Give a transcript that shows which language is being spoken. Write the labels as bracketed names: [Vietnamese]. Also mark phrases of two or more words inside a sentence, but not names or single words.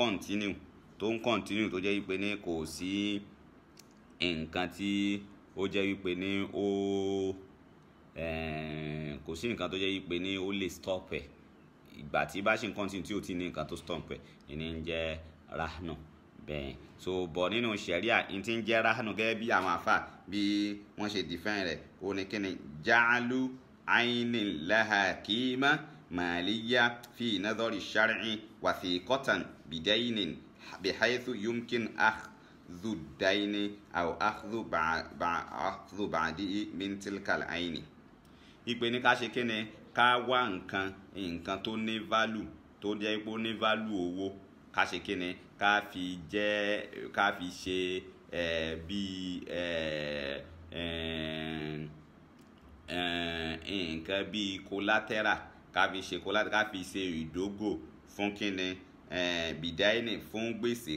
[Yoruba] jẹ́ yìí pé ní kò sí nǹkan tí ó jẹ́ wípé ní kò sí nǹkan tó jẹ́ wípé ní ó lè stop ẹ̀ ìgbà tí bá ṣe ń continue tí ó ti ní nǹkan tó stop ẹ̀ ìní ń jẹ́ rahnu bẹ́ẹ̀. So bọ̀ nínú ṣẹ̀ríà ní ti ń jẹ́ rahnu gẹ́gẹ́ bí àwọn àfà bí wọ́n ṣe define rẹ̀ ó ní kí ni [Arabic] جعل عين لها قيمة مالية في نظر الشرع وثيقة بدين بحيث يمكن أخذ الدين أو أخذ بعضه من تلك العين. [Yoruba] Ìpè ní ká ṣe kí ni ká wá nǹkan tó ní value tó jẹ́ pé ó ní value owó ká ṣe kí ni ká fi ṣe nǹkan bíi collateral ká fi ṣe ìdógò fún kí ni bidaini fún gbèsè